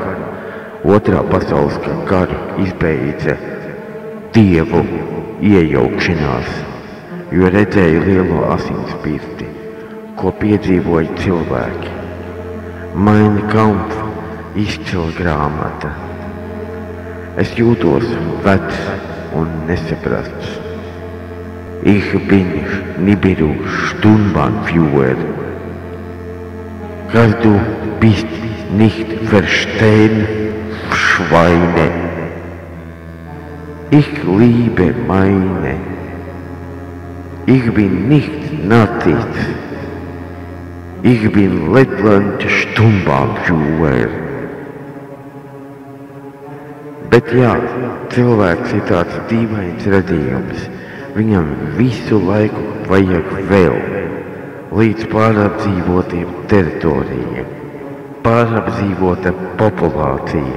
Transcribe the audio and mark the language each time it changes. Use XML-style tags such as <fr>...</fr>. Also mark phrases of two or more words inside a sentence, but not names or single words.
<lv>Otrā pasaules karu izbeidza dievu iejaukšanās, jo redzēja lielo asinspirti, ko piedzīvoja cilvēki. Mein Kampf, izcila grāmata. Es jūtos vecs un nesaprasts.</lv> <de>Ich bin Nibiru Sturmbannführer. Kas du bist nicht verstehen, Schweine. Ich liebe meine. Ich bin nicht Nazis. Ich bin Lettland Sturmbannführer.</de> <lv>Bet jā, cilvēks ir tāds dīvains radījums. Viņam visu laiku vajag vēl, līdz pārapdzīvotiem teritorijiem, pārapdzīvota populācija.</lv>